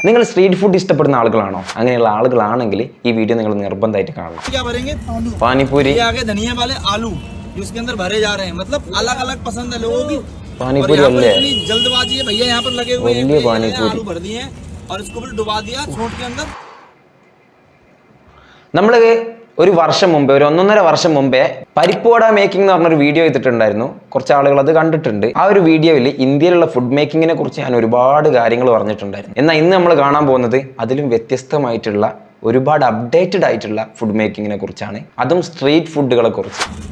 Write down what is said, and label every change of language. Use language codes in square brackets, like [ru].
[ml] നിങ്ങൾ street food ഇഷ്ടപ്പെടുന്ന ആളുകളാണോ? അങ്ങനെയുള്ള ആളുകളാണെങ്കിൽ ഈ വീഡിയോ നിങ്ങൾ നിർബന്ധമായിട്ട് കാണണം. [hi] क्या भरेंगे? पानीपुरी ये आगे धनिया वाले आलू जो इसके अंदर भरे जा रहे हैं, मतलब अलग अलग पसंद है लोगों की। पानीपुरी और इतनी जल्दबाजी है भैया, यहाँ पर लगे हुए हैं, आलू भर दिए और इसको भी डुबा दिया छोट के अंदर। [ml] നമ്മൾ ഒരു വർഷം മുമ്പേ, ഒരു 1.5 വർഷം മുമ്പേ പരിപ്പുവട മേക്കിംഗ് എന്ന് പറഞ്ഞൊരു വീഡിയോ ചെയ്തിട്ടുണ്ടായിരുന്നു. കുറച്ച് ആളുകൾ അത് കണ്ടിട്ടുണ്ട്. ആ ഒരു വീഡിയോയിൽ ഇന്ത്യയിലുള്ള ഫുഡ് മേക്കിങ്ങിനെ കുറിച്ച് ഞാൻ ഒരുപാട് കാര്യങ്ങൾ പറഞ്ഞിട്ടുണ്ടായിരുന്നു. എന്നാൽ ഇന്ന് നമ്മൾ കാണാൻ പോകുന്നത് അതിലും വ്യത്യസ്തമായിട്ടുള്ള ഒരുപാട് അപ്ഡേറ്റഡ് ആയിട്ടുള്ള ഫുഡ് മേക്കിങ്ങിനെ കുറിച്ചാണ്, അതും സ്ട്രീറ്റ് ഫുഡുകളെ കുറിച്ച്.